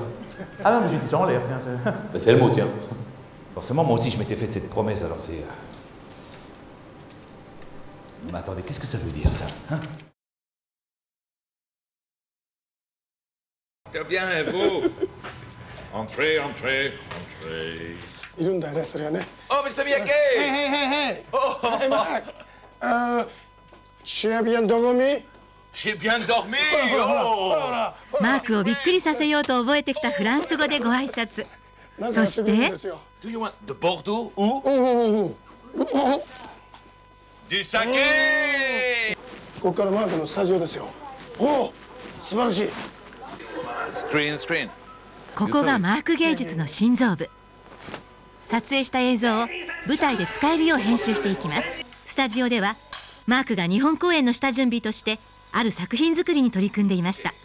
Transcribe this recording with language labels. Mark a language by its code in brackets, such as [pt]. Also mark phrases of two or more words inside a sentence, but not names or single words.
[fr] Ah non, mais j'ai dit ça en l'air, tiens. Bah, c'est le mot, tiens. Forcément, moi aussi, je m'étais fait cette promesse, alors c'est... Non, mais attendez, qu'est-ce que ça veut dire, ça, hein? Très bien, et vous? Entrez. [ja] いるんだよね、それはね。 [en] Oh, Mr. Miyake! [fr] Hey! Hey, Mark! Tu as bien dormi? J'ai bien dormi! Oh! [ja] マークをびっくりさせようと覚えてきたフランス語でご挨拶。そして [en] Do you want [fr] de Bordeaux ou du saké? [ja] ここからマークのスタジオですよ。おお、素晴らしい。 [en] Screen. [ja] ここがマーク芸術の心臓部。撮影した映像を舞台で使えるよう編集していきます。スタジオではマークが日本公演の下準備としてある作品作りに取り組んでいました。